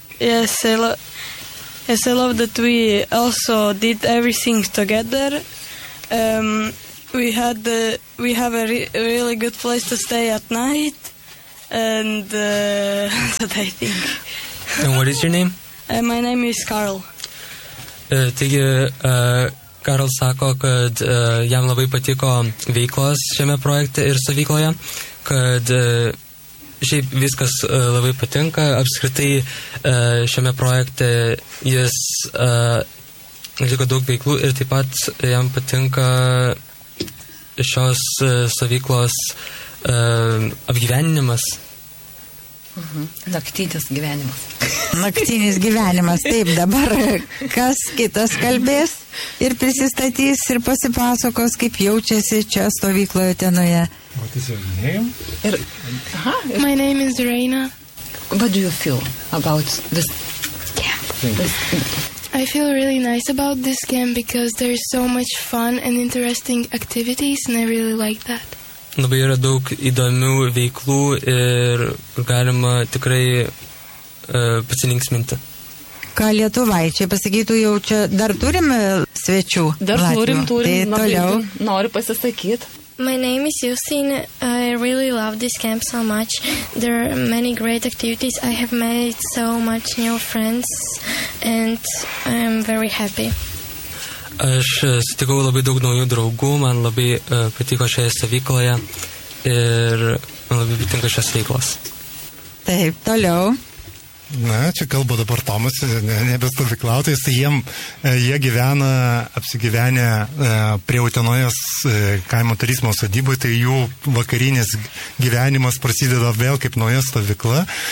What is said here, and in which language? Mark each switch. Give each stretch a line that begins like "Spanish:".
English: Yes, I love that we also did everything together. We have a really good place to stay at night, and that I think. And what is your name? My name is Carl.
Lithuanian: Taigi, Carl sako, kad jam labai patiko veiklos šiame projekte ir stovykloje, kad šiaip viskas labai patinka. Apskritai šiame projekte jis atliko daug veiklų ir taip pat jam patinka šios stovyklos apgyveninimas. Mhm. Naktinis gyvenimas. Naktinis gyvenimas. Taip, dabar kas kitas kalbės ir prisistatys ir pasipasakos, kaip jaučiasi čia stovykloje tenoje.
English: What is your name? My name is Reina. What do you feel about this camp? I feel really nice about this camp because there is so much fun and interesting activities and I really like that.
Lithuanian: Labai yra daug įdomių veiklų ir galima tikrai pasilinksminti. Ką lietuvaičiai pasakytų, jau čia dar turim svečių? Dar Latvijų. Turim, tai toliau. Noriu pasisakyti.
English: My name is Justin. I really love this camp so much. There are many great activities. I have made so much new friends and I'm very happy.
Lithuanian: Aš sutikau labai daug naujų draugų, man labai patiko šioje stovykloje ir man labai patinka šios veiklos. Taip, toliau. Na, čia kalba dabar Tomas, nebe stovyklautojas, tai jie gyvena, apsigyvenę prie Utenojos kaimo turizmo sodybai, tai jų vakarinis gyvenimas prasideda vėl kaip nauja stovykla.